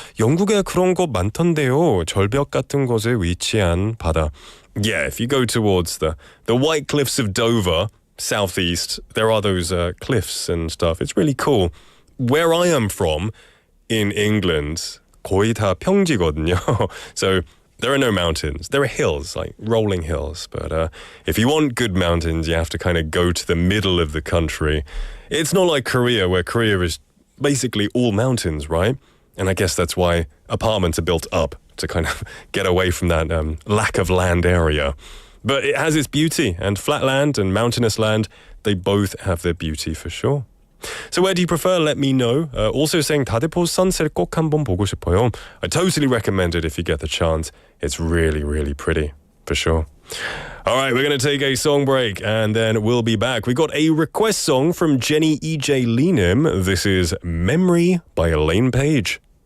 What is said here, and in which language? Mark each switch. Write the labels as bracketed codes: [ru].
[ko] 영국에 그런 곳 많던데요. 절벽 같은 곳에 위치한 바다. [en] Yeah, if you go towards the White Cliffs of Dover, southeast, there are those cliffs and stuff. It's really cool. Where I am from, in England, [ko] 거의 다 평지거든요. [en] So There are no mountains. There are hills, like rolling hills. But if you want good mountains, you have to kind of go to the middle of the country. It's not like Korea, where Korea is basically all mountains, right? And I guess that's why apartments are built up to kind of get away from that lack of land area. But it has its beauty, and flat land and mountainous land, they both have their beauty for sure. So where do you prefer? Let me know. Also saying [ko] 다대포 sunset 꼭 한번 보고 싶어요. [en] I totally recommend it if you get the chance. It's really, really pretty, for sure. All right, we're going to take a song break and then we'll be back. We got a request song from Jenny E.J. Leenim. This is Memory by Elaine Page.